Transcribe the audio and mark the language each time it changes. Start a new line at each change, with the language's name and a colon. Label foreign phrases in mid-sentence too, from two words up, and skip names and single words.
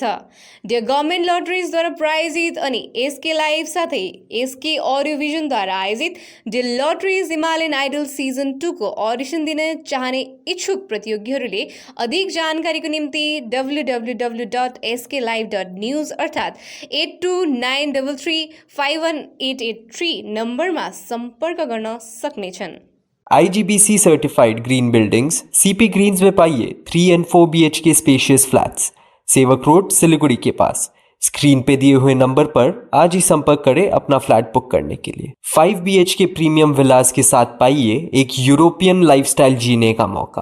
Nepali: द गभर्मेन्ट लटरिजद्वारा प्रायोजित अनि एसके लाइभ साथै एसके अडियो भिजनद्वारा आयोजित द लटरिज हिमालयन आइडल सिजन 2 को अडिसन दिन चाहने इच्छुक प्रतियोगीहरूले अधिक जानकारीको निम्ति www.sklive.news अर्थात् 8293351883 नम्बरमा सम्पर्क गर्न सक्नेछन्।
Hindi: IGBC सर्टिफाइड ग्रीन बिल्डिंग्स CP ग्रीन्स में पाइए 3 and 4 BHK स्पेशियस फ्लैट्स, सेवक रोड सिलीगुड़ी के पास। स्क्रीन पे दिए हुए नंबर पर आज ही संपर्क करें अपना फ्लैट बुक करने के लिए। 5 BHK प्रीमियम विलास के साथ पाइए एक यूरोपियन लाइफस्टाइल जीने का मौका।